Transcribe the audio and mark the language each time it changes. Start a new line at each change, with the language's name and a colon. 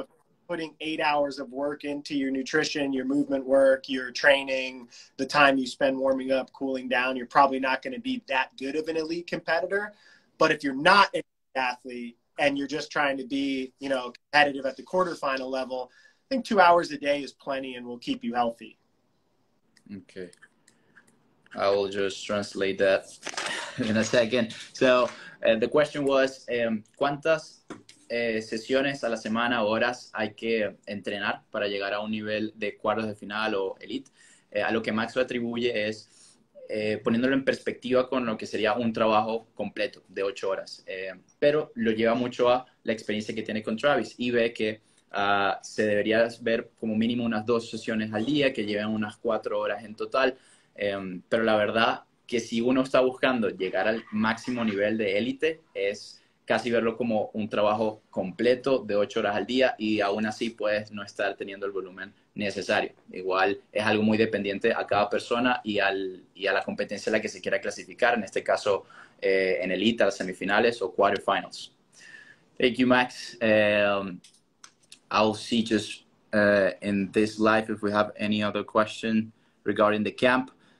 English: If putting 8 hours of work into your nutrition, your movement work, your training, the time you spend warming up, cooling down, you're probably not going to be that good of an elite competitor. But if you're not an elite athlete and you're just trying to be, you know, competitive at the quarterfinal level, I think 2 hours a day is plenty and will keep you healthy. Okay. I will just translate that in a second. So the question was,
Spanish: ¿cuántas sesiones a la semana, horas hay que entrenar para llegar a un nivel de cuartos de final o elite? A lo que Max lo atribuye es poniéndolo en perspectiva con lo que sería un trabajo completo de 8 horas. Pero lo lleva mucho a la experiencia que tiene con Travis y ve que se debería ver como mínimo unas 2 sesiones al día que lleven unas 4 horas en total. Pero la verdad que si uno está buscando llegar al máximo nivel de élite es casi verlo como un trabajo completo de 8 horas al día y aún así puedes no estar teniendo el volumen necesario. Igual es algo muy dependiente a cada persona y a la competencia a la que se quiera clasificar, en este caso en Elite, a las semifinales o quarterfinals.
English: Thank you, Max. I'll see just in this live if we have any other question regarding the camp.